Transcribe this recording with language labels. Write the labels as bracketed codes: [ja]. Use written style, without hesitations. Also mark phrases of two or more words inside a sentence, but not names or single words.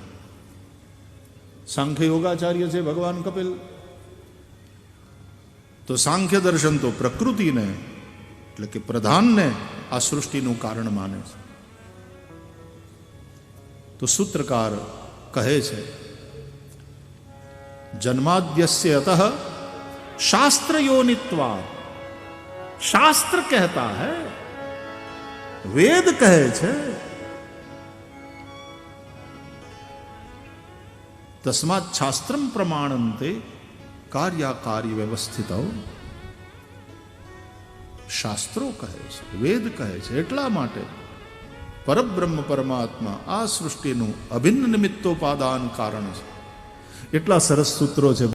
[gu] સાંખ્ય યોગાચાર્ય છે ભગવાન કપિલ. તો સાંખ્ય દર્શન તો પ્રકૃતિને એટલે કે પ્રધાનને આ સૃષ્ટિનું કારણ માને છે. તો સૂત્રકાર કહે છે [sa] जन्माद्यस्य अतः शास्त्र योनित्वा, [hi] शास्त्र कहता है, [gu] વેદ કહે છે, [sa] तस्मात् शास्त्रम प्रमाणन्ते कार्याकार्य व्यवस्थित. [gu] शास्त्रो કહે છે, વેદ કહે છે. એટલા માટે પરબ્રહ્મ પરમાત્મા આ સૃષ્ટિનું અભિન્ન નિમિત્તોપાદાન કારણ છે. એટલા સરસ સૂત્રો છે.